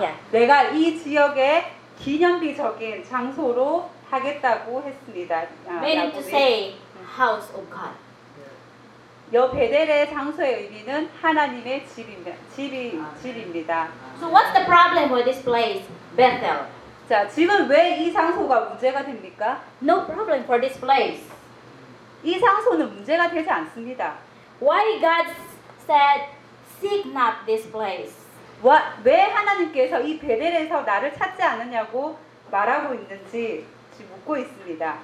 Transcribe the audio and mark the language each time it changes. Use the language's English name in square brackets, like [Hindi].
[Korean] 내가 이 지역에 기념비적인 장소로 하겠다고 했습니다. [English] Meaning to say, house of God. [Korean] 여 베델의 장소의 의미는 하나님의 집입니다. [English] So what's the problem with this place, Bethel? [Korean] 자, 지금 왜 이 장소가 문제가 됩니까? [English] No problem for this place. [Korean] 이 장소는 문제가 되지 않습니다. [English] Why God said, seek not this place? [Korean] 왜 하나님께서 이 베델에서 나를 찾지 않느냐고 말하고 있는지 묻고 있습니다.